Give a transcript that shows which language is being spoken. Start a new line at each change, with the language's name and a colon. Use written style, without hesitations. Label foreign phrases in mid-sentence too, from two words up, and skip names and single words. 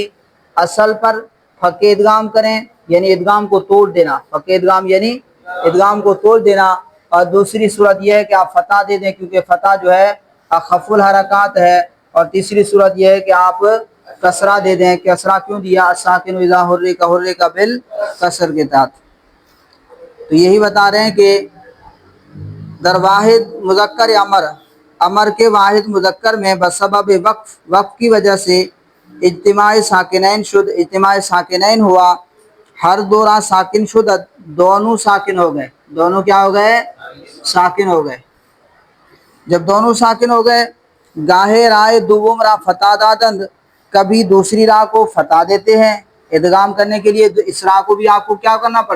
Urdu: اصل پر فک ادغام کریں یعنی ادغام کو توڑ دینا، فک ادغام یعنی ادغام کو توڑ دینا، اور دوسری صورت یہ ہے کہ آپ فتح دے دیں کیونکہ فتح جو ہے
Arabic: اخف الحرکات
Urdu: ہے، اور تیسری صورت یہ ہے کہ آپ کسرہ دے دیں۔ کسرہ کیوں دیا؟
Arabic: ساکن اذا حرک حرک بالکسر
Urdu: کے تحت۔ تو یہی بتا رہے ہیں کہ
Persian: در واحد مذکر امر
Urdu: کے واحد مذکر میں بسبب وقف کی وجہ سے
Persian: اجتماع ساکنین شد،
Urdu: اجتماع ساکنین ہوا،
Persian: ہر دو راہ ساکن شد،
Urdu: دونوں ساکن ہو گئے، دونوں کیا ہو گئے؟ ساکن ہو گئے۔ جب دونوں ساکن ہو گئے،
Persian: گاہے رائے دوم راہ فتح دادند،
Urdu: کبھی دوسری راہ کو فتح دیتے ہیں ادغام کرنے کے لیے، اس راہ کو بھی آپ کو کیا کرنا پڑا؟